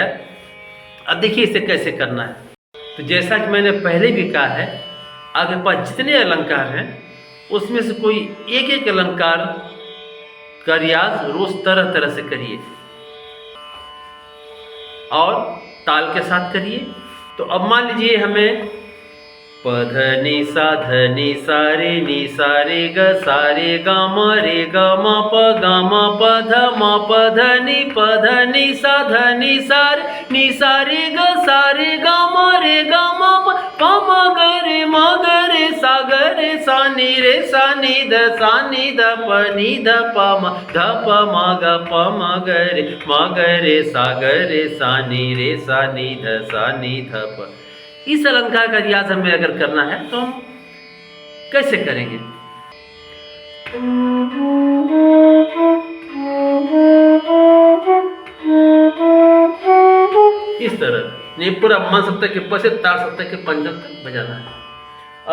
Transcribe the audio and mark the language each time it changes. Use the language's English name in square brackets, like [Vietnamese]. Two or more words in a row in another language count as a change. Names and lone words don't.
[Hindi] अब देखिए इसे कैसे करना है। तो जैसा कि मैंने पहले भी कहा है, आपके पास जितने अलंकार हैं उसमें से कोई एक एक अलंकार का रियाज रोज तरह तरह से करिए और ताल के साथ करिए। तो अब मान लीजिए हमें प ध नी सा रे ग सा रे ग म प ध म प ध नी सा रे ग सा रे ग म प म ग रे सा नी ध प म ग रे सा नी ध प। इस अलंकार का रियाज हमें अगर करना है तो हम कैसे करेंगे? इस तरह नहीं, पूरा मन सप्तक के प से तार सप्तक के पंचम तक बजाना है।